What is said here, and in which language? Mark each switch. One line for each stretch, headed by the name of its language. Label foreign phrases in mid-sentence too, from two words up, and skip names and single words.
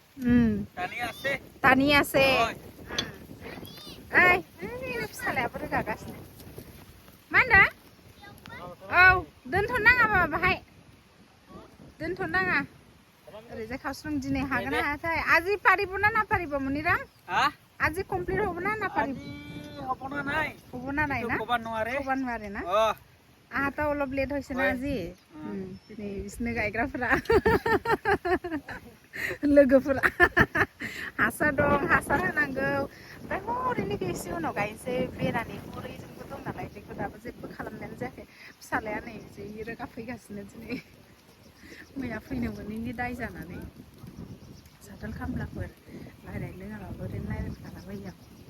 Bodo: दानियासो ओइ फिसालायाबो रोगागासिनो मा होनदों औ दोनथ'नाङा बाहाय दोनथ'नाङा ओरैजाय खावसे दिनै हागोन ना हायाथाय
Assamese: আজি পাৰিব না নাপাৰিব মনিৰাম আজি কমপ্লিট হ'ব না নাপাৰিব হ'ব না নাই না ক'ব নোৱাৰে না আহাতো অলপ লেট হৈছে না আজি
Bodo: दिनै बिसोरनो गायग्राफोरा लोगोफोरा हासार दं हासार होनांगौ ओमफ्राय हरैनो एसे उनाव गायनोसै बेरानि हरैजोंबो दं नालाय बेखौ दाबो जेबो खालामनायानो जायाखै फिसालाया नै जि रोगाफैगासिनो दिनै मैया फैनो मोनैनि दाय जानानै साथाल खामलाफोर रायज्लायनो लोङाबाबो ओरैनो रायज्लायफालाबायो आं